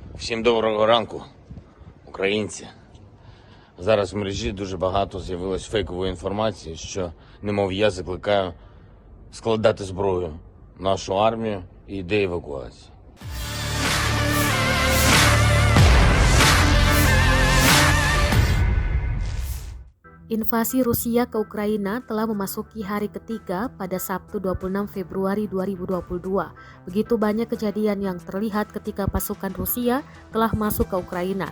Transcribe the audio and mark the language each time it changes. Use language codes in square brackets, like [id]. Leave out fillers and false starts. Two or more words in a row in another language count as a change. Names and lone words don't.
[uk] Всім доброго ранку, українці. Зараз в мережі дуже багато з'явилось фейкової інформації, що, немов я закликаю складати зброю нашу армію і йде евакуації. [id] Invasi Rusia ke Ukraina telah memasuki hari ketiga pada Sabtu 26 Februari 2022. Begitu banyak kejadian yang terlihat ketika pasukan Rusia telah masuk ke Ukraina.